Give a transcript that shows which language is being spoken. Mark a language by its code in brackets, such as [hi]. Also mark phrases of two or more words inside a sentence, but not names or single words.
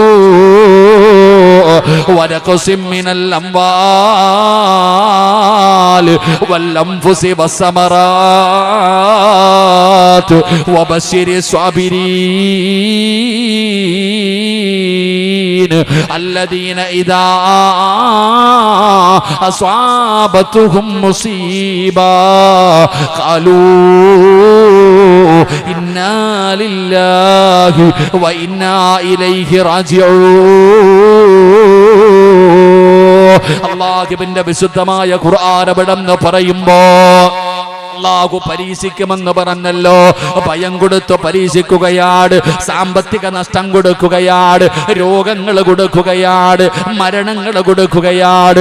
[ar] جوع ونقص من الأموال والأنفس والثمرات وبشر الصابرين الذين إذا أصابتهم مصيبة قالوا إنا لله وإنا إليه راجعون. [ml] അല്ലാഹുവിന്റെ വിശുദ്ധമായ ഖുർആൻ അവിടെന്ന് പറയുമ്പോ അല്ലാഹു പരീക്ഷിക്കുമെന്ന് പറഞ്ഞല്ലോ. ഭയം കൊടുത്ത് പരീക്ഷിക്കുകയാണ്, സാമ്പത്തിക നഷ്ടം കൊടുക്കുകയാണ്, രോഗങ്ങൾ കൊടുക്കുകയാണ്, മരണങ്ങൾ കൊടുക്കുകയാണ്.